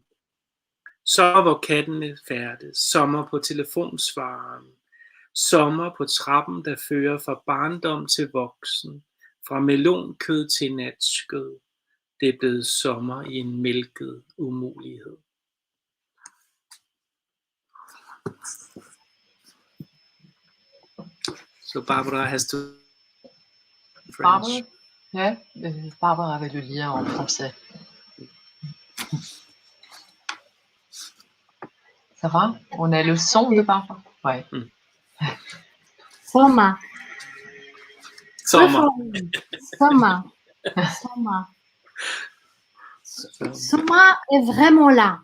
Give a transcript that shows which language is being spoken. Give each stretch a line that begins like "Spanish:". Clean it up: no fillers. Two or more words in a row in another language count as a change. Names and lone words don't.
Danish: Sommer, hvor kattene færdes. Sommer på telefonsvareren. Sommer på trappen, der fører fra barndom til voksen. Fra melonkød til natskød. Det er blevet sommer i en mælket umulighed.
English: So Barbara has to French.
Danish: Barbara? Ja, Barbara vil
French: le lire en français. Ça va? On a le son de Barbara? Ouais.
Danish: Sommer. Sommer. Sommer. Sommer. Sommer
French: est vraiment là.